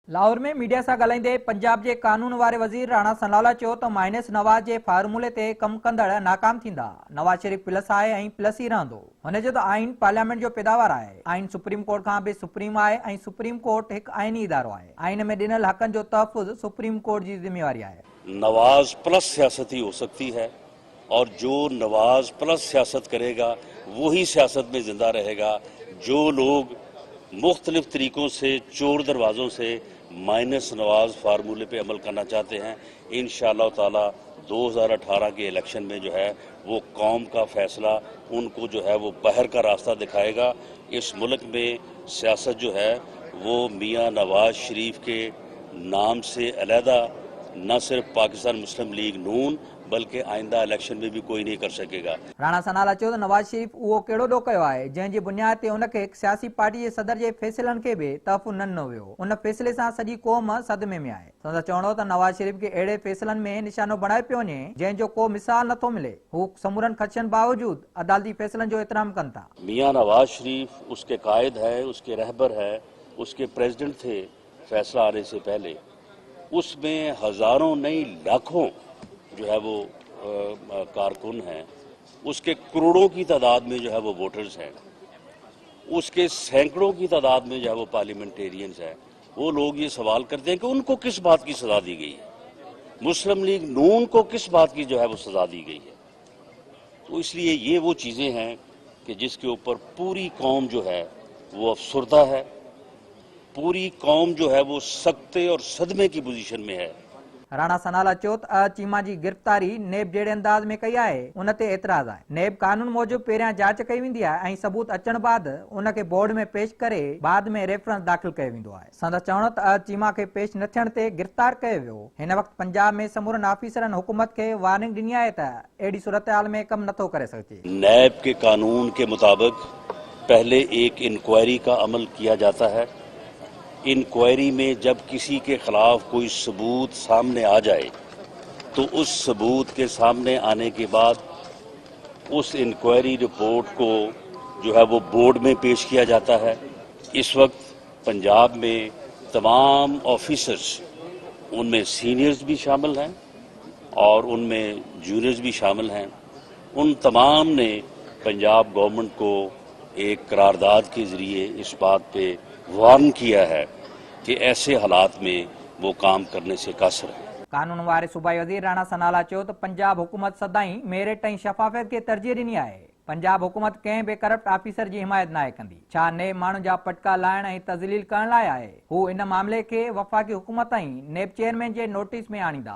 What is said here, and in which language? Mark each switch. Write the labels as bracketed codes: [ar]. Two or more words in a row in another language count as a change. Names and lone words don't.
[sd] लाहौर में मीडिया से ॻाल्हाईंदे पंजाब के कानून वारे वज़ीर राणा सनाला चयो त माइनस नवाज़ के फार्मूले ते कम कंदड़ नाकाम थींदा। नवाज शरीफ प्लस आहे ऐं प्लस ही रहंदो। हुन जो त आइन पार्लियामेंट जो पैदावार आहे। आइन सुप्रीम कोर्ट खां भी सुप्रीम आहे ऐं सुप्रीम कोर्ट एक आइनी इदारो आहे। आइन में ॾिनल हक़नि जो तहफ़ुज़ सुप्रीम कोर्ट की जिम्मेवारी है। [ur] نواز پلس سیاست ہی ہو سکتی ہے اور جو نواز پلس سیاست کرے گا وہی سیاست میں زندہ رہے گا. جو لوگ مختلف طریقوں سے چور دروازوں سے مائنس نواز فارمولے پہ عمل کرنا چاہتے ہیں، انشاءاللہ تعالیٰ 2018 کے الیکشن میں جو ہے وہ قوم کا فیصلہ ان کو جو ہے وہ باہر کا راستہ دکھائے گا. اس ملک میں سیاست جو ہے وہ میاں نواز شریف کے نام سے علیحدہ نہ صرف پاکستان مسلم لیگ نون بلکہ آئندہ الیکشن میں بھی کوئی نہیں کر سکے گا. [sd] राणा सनाला चयो त नवाज शरीफ वो कहिड़ो ॾोह कयो आहे जंहिंजी बुनियाद ते उनखे हिकु सियासी पार्टी जे सदर जे फैसलनि खे भी तहफ़ुज़ न ॾिनो वियो। उन फैसले सां सॼी क़ौम सदमे में आहे। संदसि चवणो त नवाज शरीफ खे अहिड़े फैसलनि में निशानो बणाए पियो वञे जंहिंजो को मिसाल नथो मिले। हू समूरनि ख़दशनि बावजूद अदालती फैसलनि जो एहतराम कनि था। [ur] میاں نواز شریف اس کے قائد ہے، اس کے رہبر ہے، اس کے پریزیڈنٹ تھے فیصلہ آنے سے پہلے. اس میں ہزاروں نہیں لاکھوں جو ہے وہ کارکن ہیں، اس کے کروڑوں کی تعداد میں جو ہے وہ ووٹرز ہیں، اس کے سینکڑوں کی تعداد میں جو ہے وہ پارلیمنٹیرینز ہیں. وہ لوگ یہ سوال کرتے ہیں کہ ان کو کس بات کی سزا دی گئی ہے، مسلم لیگ نون کو کس بات کی جو ہے وہ سزا دی گئی ہے. تو اس لیے یہ وہ چیزیں ہیں کہ جس کے اوپر پوری قوم جو ہے وہ افسردہ ہے، پوری قوم جو ہے وہ سکتے اور صدمے کی پوزیشن میں ہے. [sd] राणा सनाला चयो त चीमा जी गिरफ्तारी नेब जहिड़े अंदाज में कई आहे उन ते एतिराज़ आहे। नेब कानून मूजिब पहिरियां जांच कई वेंदी आहे ऐं सबूत अचण बाद उनखे बोर्ड में पेश करे बाद में रेफरेंस दाख़िल कयो वेंदो आहे। संदसि चवण त चीमा खे पेश न थियण ते गिरफ्तार कयो वियो। हिन वक़्तु पंजाब में समूरनि ऑफिसरनि हुकूमत खे वार्निंग ॾिनी आहे त अहिड़ी सूरत-हाल में कम नथो करे सघिजे। [ur] نیب کے قانون کے مطابق پہلے ایک انکوائری کا عمل کیا جاتا ہے. انکوائری میں جب کسی کے خلاف کوئی ثبوت سامنے آ جائے تو اس ثبوت کے سامنے آنے کے بعد اس [en] inquiry report [ur] کو جو ہے وہ بورڈ میں پیش کیا جاتا ہے. اس وقت پنجاب میں تمام آفیسرز، ان میں سینیئرز بھی شامل ہیں اور ان میں جونیئرز بھی شامل ہیں، ان تمام نے پنجاب گورنمنٹ کو ایک قرارداد کے ذریعے اس بات پہ وارن کیا ہے کہ ایسے حالات میں وہ کام کرنے سے قاصر ہے. [sd] कानून वारे सूबाई वज़ीर राणा सनाला चयो त पंजाब हुकूमत सदाई मेरिट ऐं शफ़ाफ़ियत खे तरजीह ॾिनी आहे। पंजाब हुकूमत कंहिं बि करप्ट ऑफिसर जी हिमायत नाहे कंदी। छा नेब माण्हुनि जा पटका लाइण ऐं तज़लील करण लाइ आहे। हू इन मामले खे वफ़ाक़ी हुकूमत ऐं नेब चेयरमैन जे नोटिस में आणींदा।